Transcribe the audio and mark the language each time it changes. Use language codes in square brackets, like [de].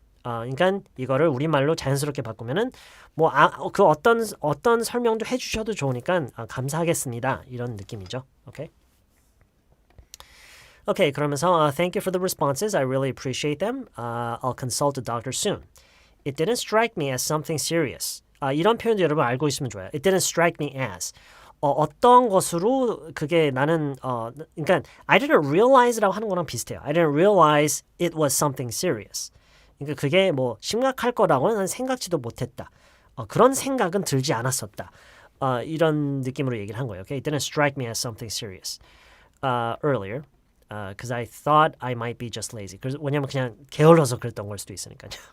[ko] 그러니까 이거를 우리말로 자연스럽게 바꾸면은 그 어떤 설명도 해주셔도 좋으니까 감사하겠습니다. 이런 느낌이죠. 오케이. [en] Okay, [ko] 그러면서 [en] thank you for the responses. I really appreciate them. I'll consult a doctor soon. It didn't strike me as something serious. [ko] 이런 표현도 여러분 알고 있으면 좋아요. [en] It didn't strike me as. [ko] 어떤 것으로 그게 나는 그러니까 I didn't realize라고 하는 거랑 비슷해요. [en] I didn't realize it was something serious. [ko] 그러니까 그게 뭐 심각할 거라고는 난 생각지도 못했다. 그런 생각은 들지 않았었다. 이런 느낌으로 얘기를 한 거예요. Okay? [en] It didn't strike me as something serious earlier. Because I thought I might be just lazy. [ko] 왜냐면 그냥 게을러서 그랬던 걸 수도 있으니까요.